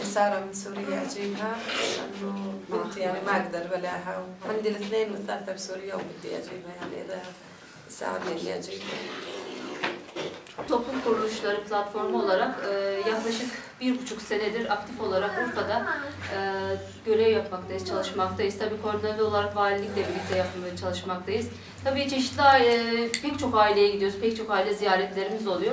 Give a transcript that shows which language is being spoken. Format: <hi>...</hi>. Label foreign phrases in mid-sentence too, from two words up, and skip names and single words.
<ar>سارة من سوريا أجيبها لأنه بنتي يعني ما أقدر بلاها وعندي الاثنين والثالثة بسوريا وبدي أجيبها يعني إذا ساعدني إني أجيبها.</ar> <tr>Toplum kuruluşları platformu olarak yaklaşık 1,5 senedir aktif olarak Urfa'da görev yapmaktayız, çalışmaktayız. Tabii koordinatör olarak valilikle birlikte yapmaya çalışmaktayız. Tabii çeşitli pek çok aileye gidiyoruz, pek çok aile ziyaretlerimiz oluyor.</tr>